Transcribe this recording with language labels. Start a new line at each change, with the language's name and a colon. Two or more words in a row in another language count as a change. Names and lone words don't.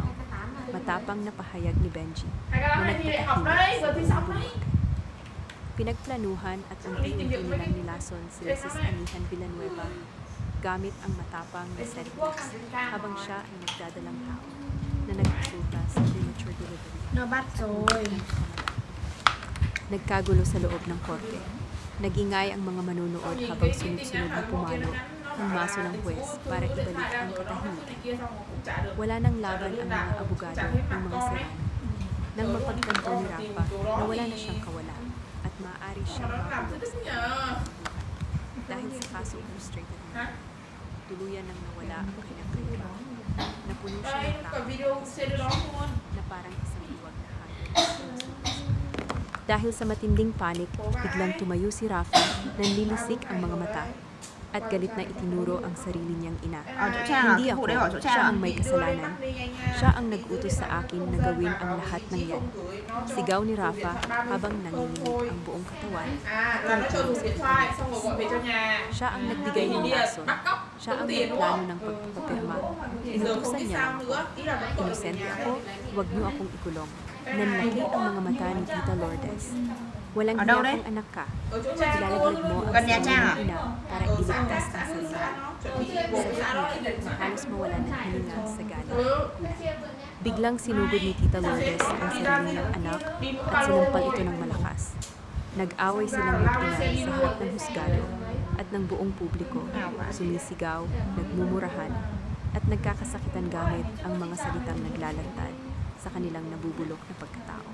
Filipino: Matapang na pahayag ni Benji na nagpatahimik sa buong bulak. Pinagplanuhan at unti-unti nilang nilason si Mrs. Anihan Villanueva gamit ang matapang na setbacks habang siya ay nagdadalang tao na nagresulta sa
English: premature delivery.
Vietnamese: Nó bắt rồi.
Filipino: Nagkagulo sa loob ng korte. Nagingay ang mga manunood habang sunod-sunod na pumalo ang maso ng huwes para ibalik ang katahimikan. Wala nang laban ang mga abogado ng mga serano. Nang mapagtanto ni Rafa na wala na siyang kawalan at maaari siyang makulos dahil sa kaso frustrated na tuluyan nang nawala ang kanyang kaibigan. Napuno siya ng takot na parang isang luwag na hangin. Dahil sa matinding panik, biglang tumayo si Rafa, nanlilisik ang mga mata, at galit na itinuro ang sarili niyang ina.
Vietnamese: Ở chỗ Trang à?
Filipino: Hindi
Vietnamese: Cái
Filipino: ako,
Vietnamese: vụ đấy ở chỗ Trang
Filipino: siya
Vietnamese: à?
Filipino: ang may kasalanan. Siya ang nag-utos sa akin na gawin ang lahat ng yan. Sigaw ni Rafa habang nanginginig ang buong katawan.
Vietnamese: Là nó cho đủ điện thoại xong rồi gọi về cho nhà.
Filipino: Siya ang nagbigay ng lason. Siya ang may plano ng pagpapapirma. Inutusan niya lang ako. Inosente ako, huwag niyo akong ikulong. Nanlaki ang mga mata ni Tita Lourdes. Walang
Vietnamese: Ở đâu
Filipino: hiya
Vietnamese: đấy?
Filipino: kang anak ka.
Vietnamese: Ở chỗ Trang
Filipino: Ilalaglag mo ang
Vietnamese: Gần nhà
Filipino: sarili
Vietnamese: Trang à?
Filipino: ng ina para iligtas ang sarili.
Vietnamese: chuẩn bị bộ xã đó thì định
Filipino: Halos mawalan ng hininga sa galit.
Vietnamese: Ừ.
Filipino: Biglang sinugod ni Tita Lourdes ang sarili niyang anak at sinampal ito ng malakas. Nag-away silang mag-ina sa harap ng husgado at ng buong publiko, sumisigaw, nagmumurahan, at nagkakasakitan gamit ang mga salitang naglalantad sa kanilang nabubulok na pagkatao.